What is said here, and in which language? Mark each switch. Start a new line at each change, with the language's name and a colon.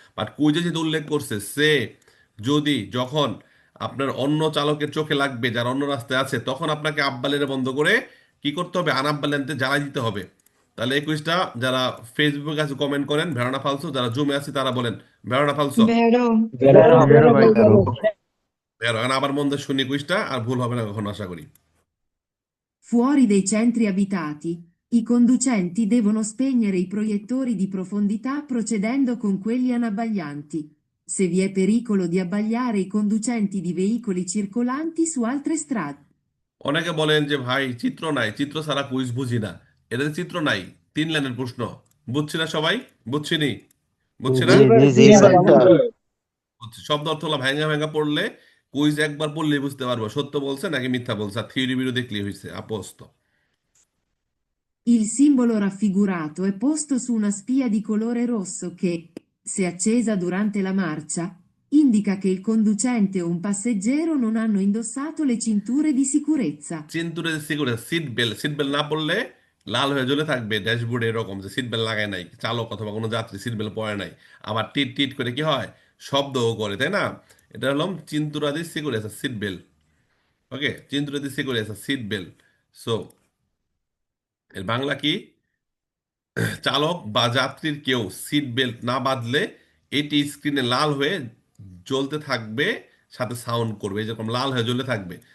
Bangla: But কুইজে যেহেতু উল্লেখ করছে সে যদি যখন আপনার অন্য চালকের চোখে লাগবে যারা অন্য রাস্তায় আছে, তখন আপনাকে আব্বা লেনে বন্ধ করে কি করতে হবে, আনাব্বা লেনতে জ্বালাই দিতে হবে। তাহলে এই কুইজটা যারা ফেসবুকে আছে কমেন্ট করেন ভেড়ানা ফালসো, যারা জুমে আছে তারা বলেন ভেড়ানা ফালসো।
Italian: vero, Vero,
Bangla: ভেরো ভাই ভেরো। এখন আবার মন দিয়ে শুনি কুইজটা, আর ভুল হবে না কখনো আশা করি।
Italian: Fuori dei centri abitati, i conducenti devono spegnere i proiettori di profondità procedendo con quelli anabbaglianti. Se vi è pericolo di abbagliare i conducenti di veicoli circolanti su altre strade.
Bangla: অনেকে বলেন যে ভাই চিত্র নাই, চিত্র ছাড়া কুইজ বুঝি না। এটা যে চিত্র নাই, 3 লাইনের প্রশ্ন, বুঝছি না সবাই, বুঝছিনি, বুঝছি না, জি জি জি জি স্যার। ভাই। বুঝছি। শব্দ অর্থ হলো ভাঙা ভাঙা পড়লে কুইজ একবার পড়লেই বুঝতে পারবো সত্য বলছে নাকি মিথ্যা বলছে, আর থিওরি বিরো দেখলেই হয়েছে আপস্ত।
Italian: Il simbolo raffigurato è posto su una spia di colore rosso che, se accesa durante la marcia, indica che il conducente o un passeggero non hanno indossato le cinture di sicurezza.
Bangla: চিন্তুরে যে security seat belt, seat belt না পড়লে লাল হয়ে জ্বলে থাকবে ড্যাশবোর্ডে এরকম যে seat belt লাগায় নাই চালক অথবা কোনো যাত্রী, সিট বেল্ট পরে নাই। আবার টিট টিট করে কি হয়, শব্দও করে, তাই না? এটা হলো চিন্তুরাদি সিকিউরিটি সিট বেল্ট। ওকে, চিন্তুরাদি সিকিউরিটি সিট বেল্ট। সো এর বাংলা কি, চালক বা যাত্রীর কেউ সিট বেল্ট না বাঁধলে এটি স্ক্রিনে লাল হয়ে জ্বলতে থাকবে, সাথে সাউন্ড করবে, যেরকম লাল হয়ে জ্বলে থাকবে।